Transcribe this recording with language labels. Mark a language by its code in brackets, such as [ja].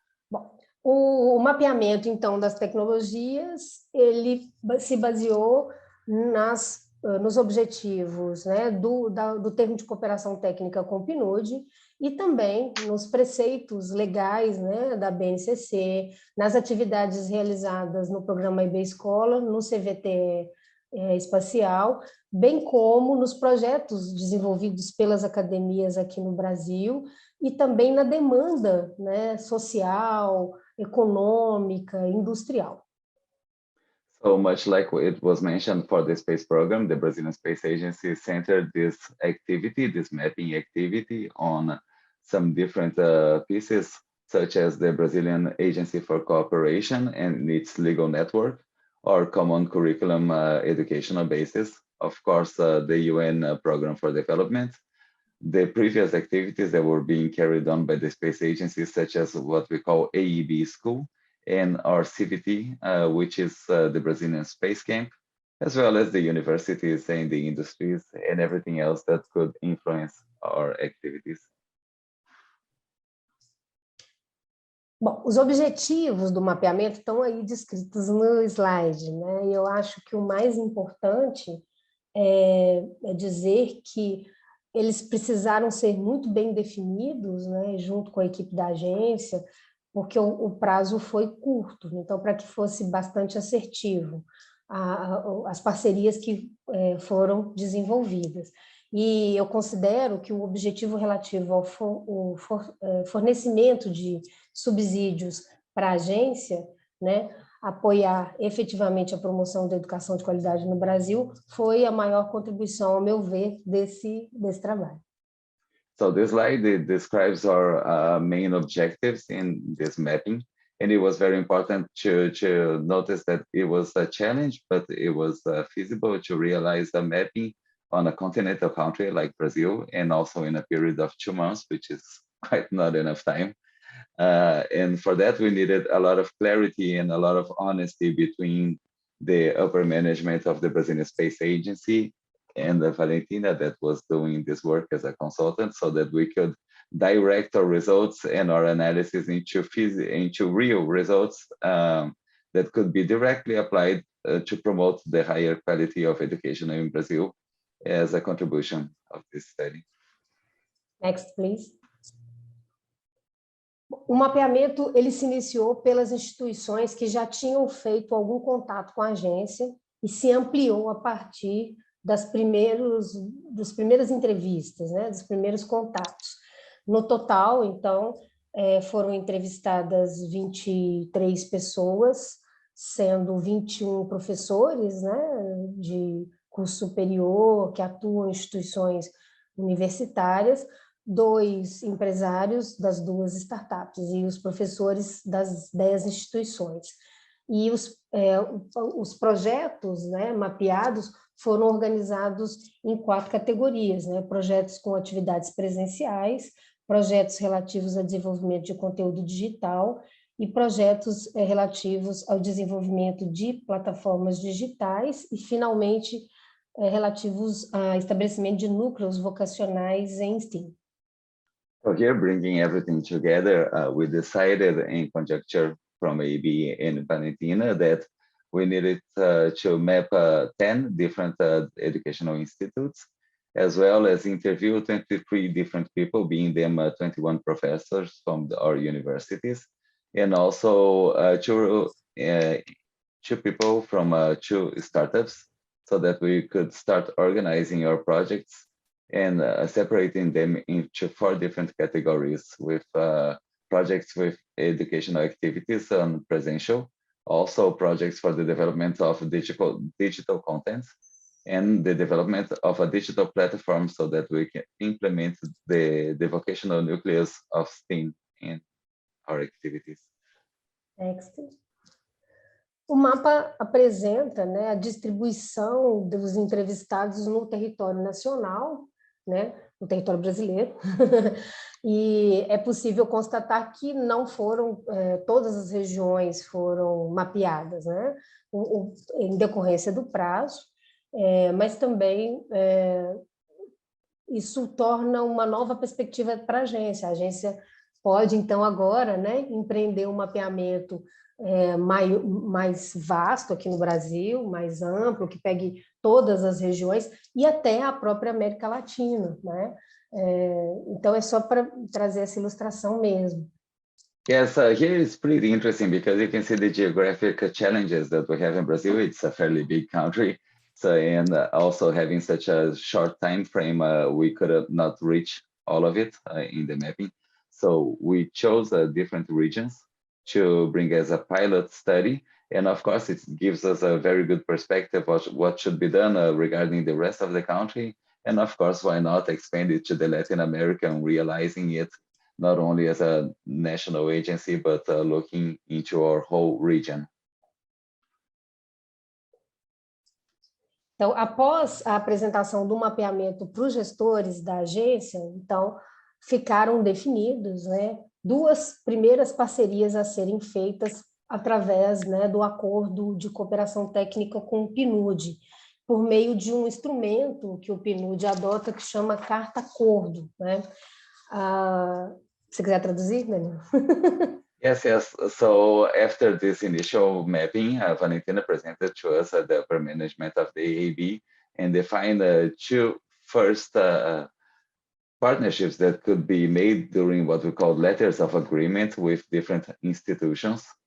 [pt] Bom, o mapeamento, então, das tecnologias, ele se baseou nos objetivos, né, do termo de cooperação técnica com o PNUD e também nos preceitos legais, né, da BNCC, nas atividades realizadas no programa IB Escola, no CVT espacial, bem como nos projetos desenvolvidos pelas academias aqui no Brasil e também na demanda, né, social econômica, industrial. [en] So much like it was mentioned for the space program, the Brazilian Space Agency centered this activity, this mapping activity, on some different pieces, such as the Brazilian Agency for Cooperation and its legal network, or common curriculum educational basis, of course, the UN Program for Development, the previous activities that were being carried on by the space agencies, such as what we call AEB School, and our CVT, which is the Brazilian Space Camp, as well as the universities and the industries and everything else that could influence our activities. [pt] Bom, os objetivos do mapeamento estão aí descritos no slide, né? E eu acho que o mais importante é dizer que eles precisaram ser muito bem definidos, né, junto com a equipe da agência, porque o prazo foi curto, então, para que fosse bastante assertivo as parcerias que foram desenvolvidas. E eu considero que o objetivo relativo ao fornecimento de subsídios para a agência, né, apoiar efetivamente a promoção da educação de qualidade no Brasil, foi a maior contribuição, ao meu ver, desse trabalho. [en] So this slide describes our main objectives in this mapping, and it was very important to notice that it was a challenge, but it was feasible to realize the mapping on a continental country like Brazil, and also in a period of 2 months, which is quite not enough time. And for that, we needed a lot of clarity and a lot of honesty between the upper management of the Brazilian Space Agency and Valentina that was doing this work as a consultant, so that we could direct our results and our analysis into real results that could be directly applied to promote the higher quality of education in Brazil as a contribution of this study. Next, please. [pt] O mapeamento ele se iniciou pelas instituições que já tinham feito algum contato com a agência e se ampliou a partir das primeiras entrevistas, né, dos primeiros contatos. No total, então, foram entrevistadas 23 pessoas, sendo 21 professores, né, de curso superior, que atuam em instituições universitárias, 2 empresários das 2 startups e os professores das 10 instituições. E os projetos, né, mapeados foram organizados em 4 categorias, né, projetos com atividades presenciais, projetos relativos ao desenvolvimento de conteúdo digital e projetos relativos ao desenvolvimento de plataformas digitais e, finalmente, relativos ao estabelecimento de núcleos vocacionais em STEAM. [en] So here, bringing everything together, we decided in conjecture from AB and Valentina that we needed to map 10 different educational institutes, as well as interview 23 different people, being them 21 professors from our universities, and also 2 people from 2 startups, so that we could start organizing our projects and separating them into 4 different categories, with projects with educational activities on presential, also projects for the development of digital content, and the development of a digital platform so that we can implement the vocational nucleus of STEAM in our activities. Next. [pt] O mapa apresenta, né, a distribuição dos entrevistados no território nacional, né, no território brasileiro, e é possível constatar que não foram, todas as regiões foram mapeadas, né, em decorrência do prazo, mas também isso torna uma nova perspectiva para a agência pode, então, agora, né, empreender um mapeamento mais vasto aqui no Brasil, mais amplo, que pegue todas as regiões e até a própria América Latina, né? Então, é só para trazer essa ilustração mesmo. [en] Yes, here it's pretty interesting because you can see the geographic challenges that we have in Brazil. It's a fairly big country, so and also having such a short time frame, we could not reach all of it in the mapping. So we chose different regions to bring as a pilot study. And of course, it gives us a very good perspective of what should be done regarding the rest of the country. And of course, why not expand it to the Latin America and realizing it not only as a national agency, but looking into our whole region. [pt] Então, após a apresentação do mapeamento para os gestores da agência, então, ficaram definidos, né, duas primeiras parcerias a serem feitas através, né, do acordo de cooperação técnica com o PNUD, por meio de um instrumento que o PNUD adota que chama Carta Acordo, né? Se quiser traduzir, Daniel? [en] Yes, yes. So after this initial mapping, Valentina presented to us the upper management of the AAB and defined two first partnerships that could be made during what we call letters of agreement with different institutions.